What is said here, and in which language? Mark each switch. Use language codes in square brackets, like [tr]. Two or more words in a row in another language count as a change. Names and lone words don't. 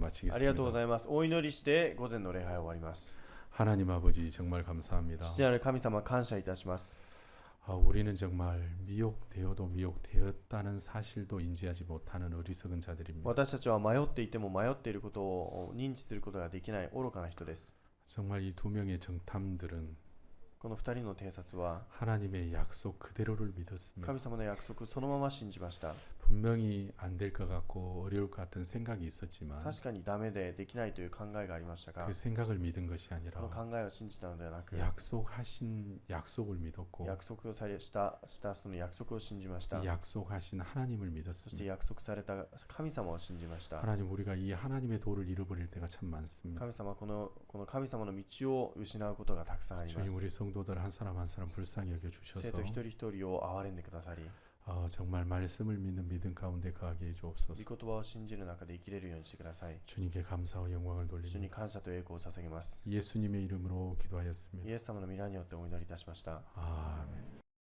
[ja] ありがとうご [ko] 마치겠습니다. [ja] ざいます。お祈りして午前の礼拝を終わります。 [ko] 하나님 아버지 정말 감사합니다. [ja] 父なる神様感謝いたします。 [ko] 우리는 정말 미혹되어도 미혹되었다는 사실도 인지하지 못하는 어리석은 자들입니다. [ja] 私たちは迷っていても迷っていることを認知することができない愚かな人です。 [ko] 정말 이 두 명의 정탐들은 [ja] この二人の偵察は [ko] 하나님의 약속 그대로를 믿었습니다. [ja] 神様の約束そのまま信じました。 [ko] 분명히 안 될 것 같고 어려울 것 같은 생각이 있었지만 [ja] 確かにダメでできないという考えがありましたが、 [ko] 그 생각을 믿은 것이 [ja] この [ko] 아니라 [ja] 考えを信じたのではなく、 [ko] 약속하신 약속을 믿었고 [ja] 約束をされしたその約束を信じました。 [ko] 약속하신 하나님을 [ja] そして [ko] 믿었습니다. [ja] 約束された神様を信じました。 [ko] 하나님 우리가 이 하나님의 도를 잃어버릴 때가 참 많습니다. [ja] 神様この神様の道を失うことがたくさんありま [ko] 주님 [ja] す。 [ko] 우리 성도들 한 사람 한 사람 불쌍히 [ja] 生 [ko] 여겨주셔서 [ja] 徒一人一人を憐れんでくださり、 [ko] 정말 말씀을 믿는 믿음 가운데 거하게 해주옵소서. [ja] 御言葉を信じる中で生きれるようにしてください。 [ko] 주님께 감사와 영광을 [ja] 主に [ko] 돌립니다. [ja] 感謝と栄光を捧げます。 [ko] 예수님의 이름으로 기도하였습니다. [ja] イエス様の皆によってお祈りいたしました。 [ko] 아멘.